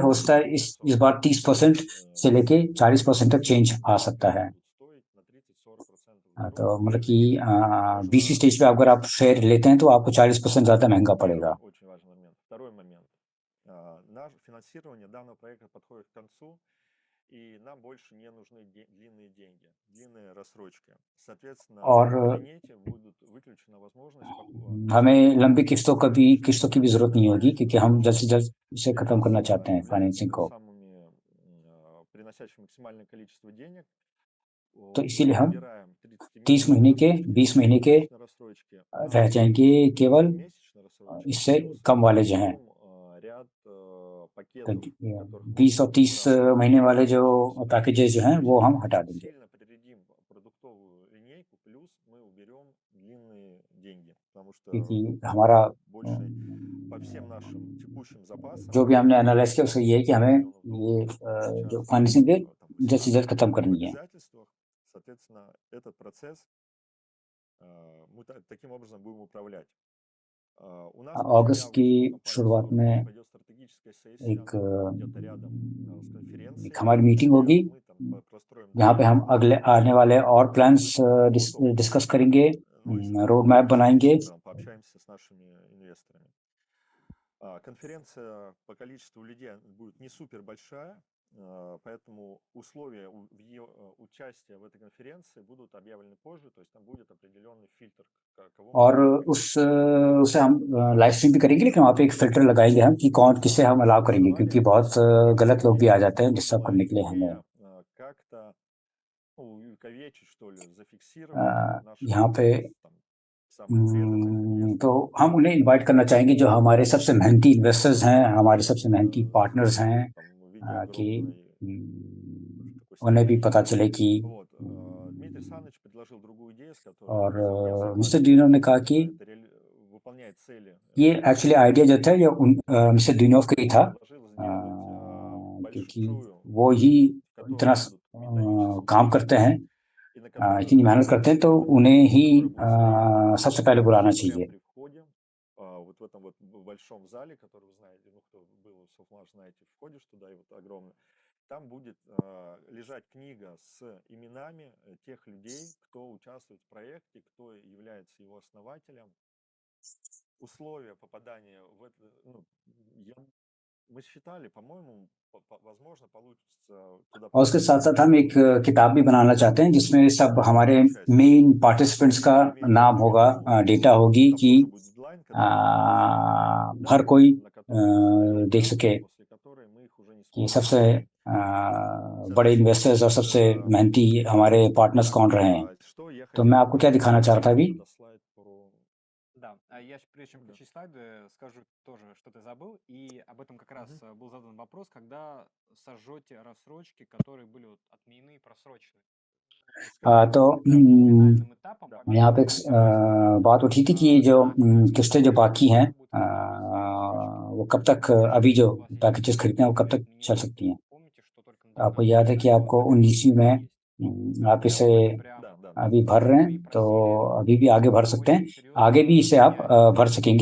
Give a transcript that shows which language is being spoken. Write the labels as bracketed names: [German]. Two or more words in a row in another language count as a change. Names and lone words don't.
[Hindi] हो सकता है इस बार 30% से लेके 40% तक चेंज आ सकता है। तो मतलब कि 20वीं स्टेज पे अगर आप शेयर लेते हैं तो आपको 40% ज़्यादा महंगा पड़ेगा। [Russian] Второй момент. Наше финансирование данного проекта подходит к концу, и нам больше не нужны длинные деньги, длинные рассрочки. Соответственно, в кабинете будут выключена возможность [Hindi] हमें लंबी किस्तों की भी जरूरत नहीं होगी, क्योंकि हम जल्द से जल्द इसे खत्म करना चाहते हैं फाइनेंसिंग को। [Russian] приносящих максимальное количество денег. [Hindi] तो इसीलिए हम 30 महीने के, 20 महीने के रह जाएंगे, केवल इससे कम वाले जो हैं। तो 20 और 30 महीने वाले जो पैकेजेस जो हैं वो हम हटा देंगे, क्योंकि हमारा जो भी हमने एनालाइज किया उससे ये है कि हमें ये जो फाइनेंसिंग है जल्द से जल्द खत्म करनी है। [Russian] Соответственно, этот процесс мы таким образом будем управлять. [Hindi] अगस्त की शुरुआत में एक हमारी मीटिंग होगी जहाँ पे हम अगले आने वाले और प्लान्स डिस्कस करेंगे, [English] road map [Hindi] बनाएंगे। [Russian] Конференция по количеству людей будет не супер большая, поэтому условия участия в этой конференции будут объявлены позже, то есть там будет определенный фильтр, кого мы [Hindi] और [Russian] будем приглашать. [Hindi] उसे हम [English] live stream [Hindi] भी करेंगे, लेकिन वहाँ पे एक फिल्टर लगाएंगे हम कि कौन किसे हम अलाउ करेंगे, क्योंकि बहुत गलत लोग भी आ जाते हैं डिस्टर्ब करने के लिए हमें। [Russian] Как-то увековечить, что ли, зафиксировать [Hindi] यहाँ पे [Russian] там, самых преданных инвесторов. [Hindi] तो हम उन्हें इनवाइट करना चाहेंगे जो हमारे सबसे मेहनती इन्वेस्टर्स हैं, हमारे सबसे मेहनती पार्टनर्स हैं, [Russian] Там, в виде [Hindi] कि [Russian] такой [Hindi] उन्हें भी [Russian] стратегии. [Hindi] पता चले कि [Russian] Вот. Дмитрий Саныч предложил другую идею, с которой [Hindi] और [Russian] я [Hindi] मिस्टर [Russian] согласен. [Hindi] डिनो ने कहा कि [Russian] Это выполняет цели. [Hindi] ये [English] actually idea [Hindi] जो था ये मिस्टर डिनोव का ही था, [Russian] Предложил сделать [Hindi] क्योंकि [Russian] большую, [Hindi] वो ही [Russian] в которой [Hindi] इतना [Russian] будут методические [Hindi] काम करते हैं, [Russian] и на которую [Hindi] इतनी मेहनत करते हैं, तो उन्हें ही [Russian] которая будет стоять [Hindi] सबसे पहले बुलाना [Russian] прямо [Hindi] चाहिए। [Russian] при входе, вот в этом вот большом зале, который вы знаете, ну, кто был в Софтмаш, знаете, входишь туда, и вот огромный. Там будет лежать книга с именами тех людей, кто участвует в проекте, кто является его основателем. Условия попадания в это, ну, мы считали, по-моему, возможно, получится туда [Hindi] और उसके साथ [Russian] попасть [Hindi] साथ हम एक किताब भी बनाना चाहते हैं जिसमें सब हमारे [English] main participants [Hindi] का नाम होगा, डेटा होगी [Russian] Там [Hindi] कि [Russian] тоже будет дедлайн, который мы [Hindi] हर [Russian] дали, [Hindi] कोई [Russian] на который [Hindi] देख [Russian] дату, [Hindi] सके [Russian] после которой мы их уже не [Hindi] कि [Russian] сможем [Hindi] सबसे [Russian] повторить. [Hindi] बड़े इन्वेस्टर्स और सबसे मेहनती हमारे पार्टनर्स कौन रहे हैं। [Russian] Что я [Hindi] तो मैं [Russian] хотел [Hindi] आपको क्या दिखाना चाह रहा था अभी। [Russian] туда слайд про... Да, а я прежде чем Да. включить слайды, скажу тоже, что ты забыл. И об этом как раз был задан вопрос, когда сожжете рассрочки, которые были вот отменены, просрочены. [Hindi] तो [Russian] Финальным этапом по [Hindi] यहाँ पे [Russian] мере [Hindi] बात उठी थी कि ये जो किस्तें जो बाकी हैं, वो कब तक अभी जो पैकेजेस खरीदते हैं वो कब तक चल सकती हैं। तो आपको याद है कि आपको 19वीं में आप इसे अभी भर रहे हैं, तो अभी भी आगे भर सकते हैं, आगे भी इसे आप भर सकेंगे।